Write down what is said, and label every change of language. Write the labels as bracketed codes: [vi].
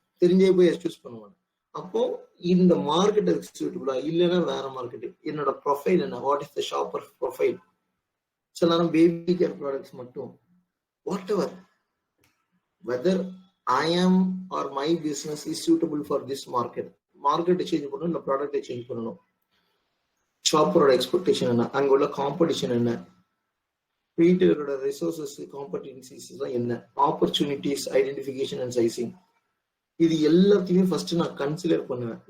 [ta] தெரிஞ்சே போய் சூஸ் பண்ணுவேன். அப்போ இந்த மார்க்கெட் சூட்டபுளா இல்லைன்னா வேற மார்க்கெட். என்னோட ப்ரொஃபைல் என்ன, [en] What is the shopper profile. [ta] சில நேரம் பேபி கேர் ப்ராடக்ட்ஸ் மட்டும், [en] Whatever, whether I am or my business is suitable for this market. [ta] மார்க்கெட்டை சேஞ்ச் பண்ணணும், இல்லை ப்ராடக்டை சேஞ்ச் பண்ணணும். ஷாப்பரோட எக்ஸ்பெக்டேஷன் என்ன, அங்க உள்ள காம்படிஷன் என்ன, ரீட்டைலரோட ரிசோர்சஸ் காம்படென்சிஸ் என்ன, ஆப்பர்ச்சுனிட்டிஸ் ஐடென்டிஃபிகேஷன் அண்ட் சைசிங், இது எல்லாத்தையுமே ஃபர்ஸ்ட் நான் கன்சிடர் பண்ணுவேன்.